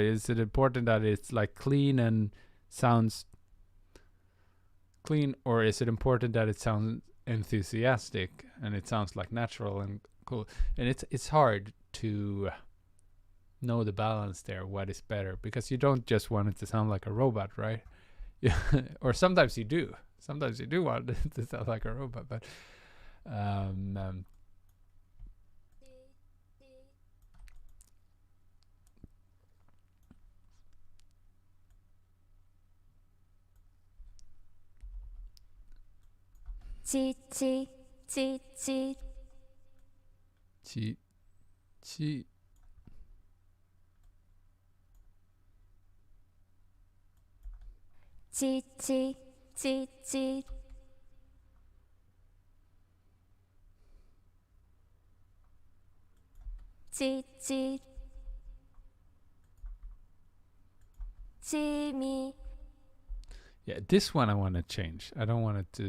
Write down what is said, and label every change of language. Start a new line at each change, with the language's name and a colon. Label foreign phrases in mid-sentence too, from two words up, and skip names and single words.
English: Is it important that it's like clean and sounds clean, or is it important that it sounds enthusiastic and it sounds like natural and cool? And it's hard to know the balance there, what is better, because you don't just want it to sound like a robot, right? Yeah. Or sometimes you do want it to sound like a robot, but Chi chi chi chi chi chi chi chi chi chi chi chi chimi. Yeah, this one I want to change. I don't want it to.